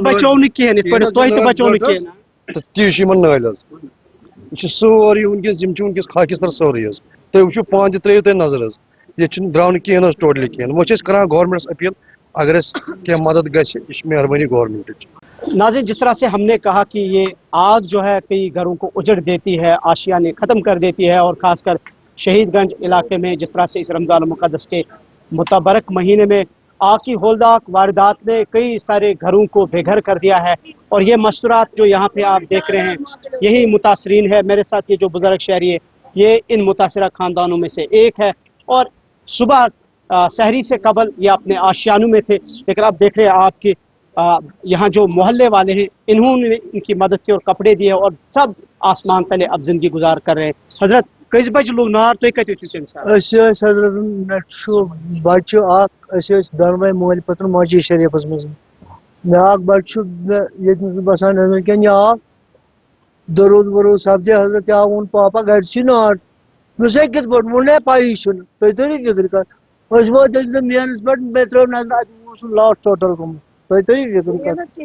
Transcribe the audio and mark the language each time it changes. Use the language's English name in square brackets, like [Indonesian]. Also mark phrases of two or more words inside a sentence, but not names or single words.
[Kashmiri] بچو نہٕ کِہیٖنۍ یِتھ پٲٹھۍ تۄہہِ تہِ بچو نہٕ کِہیٖنۍ تہٕ تی چھُ یِمن نٲلۍ حظ یہِ چھُ سورُے وٕنکٮ۪س یِم چھِ وٕنکٮ۪س خاکستر سورُے حظ تُہۍ وٕچھِو پانہٕ تہِ ترٛٲیِو تُہۍ نظر حظ ییٚتہِ چھُنہٕ درٛاو نہٕ کِہیٖنۍ حظ ٹوٹلی کِہیٖنۍ وۄنۍ چھِ أسۍ کران گورمنٹس اپیل اگر اَسہِ کینٛہہ مدد گژھِ یہِ چھِ مہربٲنی گورمنٹٕچ. [Urdu] ناظرین جس طرح سے ہم نے کہا کہ یہ آگ جو ہے کئی گھروں کو اجڑ دیتی ہے, آشیانے ختم کر دیتی ہے, اور خاص کر شہید گنج علاقے میں جس طرح سے اس رمضان المقدس کے متبرک مہینے میں آگ کی ہولناک واردات نے کئی سارے گھروں کو بے گھر کر دیا ہے, اور یہ مستورات جو یہاں پہ آپ دیکھ رہے ہیں یہی متاثرین ہے. میرے ساتھ یہ جو بزرگ شہری ہے یہ ان متاثرہ خاندانوں میں سے ایک ہے, اور صبح سحری سے قبل یہ اپنے آشیانوں میں تھے, لیکن اب دیکھ رہے ہیں آپ کے یہاں جو محلے والے ہیں انہوں نے ان کی مدد کی اور کپڑے دیے, اور سب آسمان تلے اب زندگی گزار کر رہے ہیں. [Kashmiri] حضرت کٔژِ بجہِ لوٚگ نار تُہۍ کتہِ ٲسِو تَمہِ ساتہٕ؟ حضرت مےٚ چھُ بچہِ اکھ أسۍ ٲسۍ دۄنوَے مٲلۍ پٔتٕر مسجد شریٖفس منٛز مےٚ اکھ بچہِ چھُ مےٚ ییٚتہِ بسان أنٛدرۍ یہِ آو دروٗد وروٗد سپدے حضرت آو ووٚن پاپا گرِ چھُے نار مےٚ دوٚپُس ہے کِتھ پٲٹھۍ ووٚن پایی چھُنہٕ تُہۍ تٔرِو فِکرِ کتھ أسۍ وٲتۍ أکۍ دۄہ مینس پٮ۪ٹھ مےٚ ترٲو نظر اتہِ اوس [English] loss total [Kashmiri] گوٚمُت تُہۍ تٔرِو فِکرِ کتھ